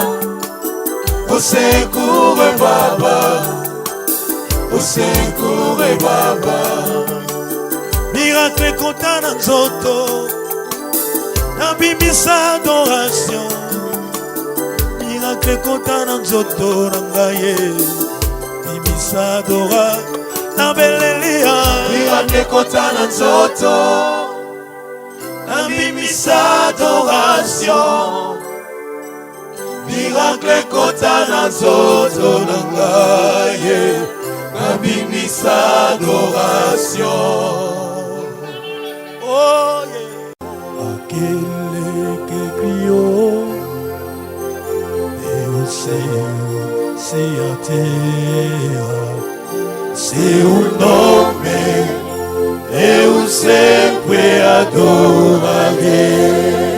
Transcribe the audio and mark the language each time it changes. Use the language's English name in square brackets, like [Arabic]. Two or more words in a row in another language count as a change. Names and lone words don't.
[Lingala] osekure papa, osekure papa, miracle konta na nzoto, nabimisa adoration, miracle konta na nzoto na ngaye, bimisa adora, nabelelia, miracle konta na nzoto, nabimisa adoration, miracle konta na nzoto na ngaye, nabimisa adoration. [English] Oh yeah. [Portuguese] Aquele que criou Deus, se a terra, seu nome eu sempre adorarei.